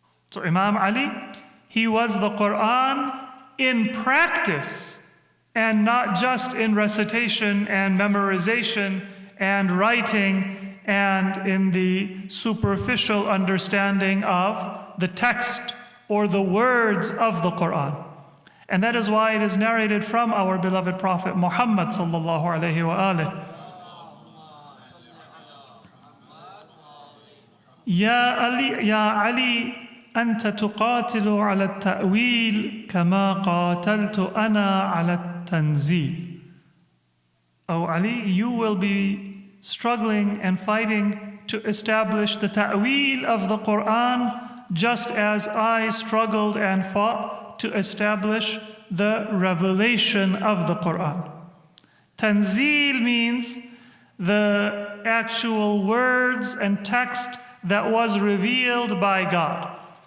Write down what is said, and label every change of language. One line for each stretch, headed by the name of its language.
English: So Imam Ali, he was the Quran in practice, and not just in recitation and memorization and writing and in the superficial understanding of the text or the words of the Quran. And that is why it is narrated from our beloved Prophet Muhammad sallallahu alayhi wa alihi.
Arabic: Ya Ali, أنت تقاتل على التأويل كما قاتلت أنا على التنزيل.
English: Oh Ali, you will be struggling and fighting to establish the ta'wil of the Quran, just as I struggled and fought to establish the revelation of the Quran. Tanzil means the actual words and text that was revealed by God.